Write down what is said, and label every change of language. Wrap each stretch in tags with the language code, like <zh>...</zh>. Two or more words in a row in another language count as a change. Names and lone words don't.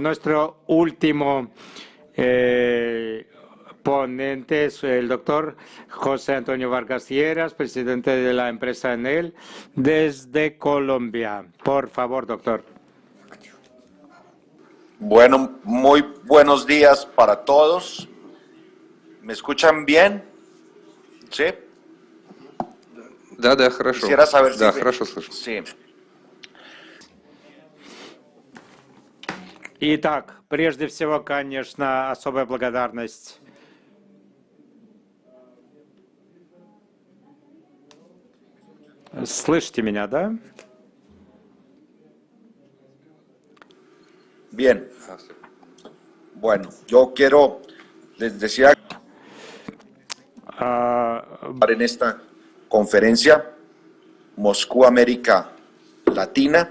<es>Nuestro último ponente es el doctor José Antonio Vargas Lleras, presidente de la empresa Enel, desde Colombia. Por favor, doctor. Bueno, muy buenos días para todos. ¿Me escuchan bien? ¿Sí?</es> <ru>Да, хорошо.</ru> <es>Quisiera saber</es> <ru>Да,</ru> <es>si...</es> <ru>хорошо слышу.</ru> <es>Sí.</es> <ru>Итак, прежде всего, конечно, особая благодарность Слышите меня, да?</ru> <es>Bien. Bueno, yo quiero, les decía, en esta conferencia Moscú América Latina.</es>